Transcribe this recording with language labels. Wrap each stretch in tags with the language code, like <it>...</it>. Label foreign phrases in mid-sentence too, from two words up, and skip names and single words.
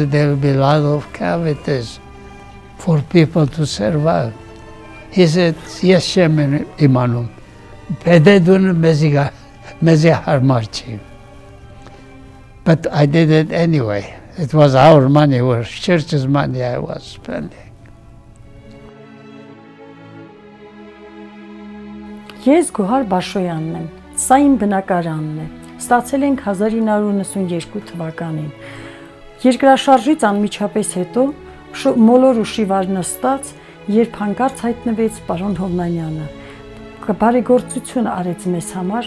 <en>There will be a lot of cavities for people to survive. He said, yes, Shemin Imanum, Pededun Mezi Harmarchi. But I did it anyway. It was our money, or church's money I was spending.</en> <hy>Ես Գոհար Բաշոյանն եմ, սա իմ բնակարանն է, ստացել ենք 1992 թվականին։ Երկրաշարժից անմիջապես հետո մոլոր ու շիվար նստած, երբ հանկարծ հայտնվեց պարոն Հովնանյանը, բարեգործություն արեց մեզ համար,</hy>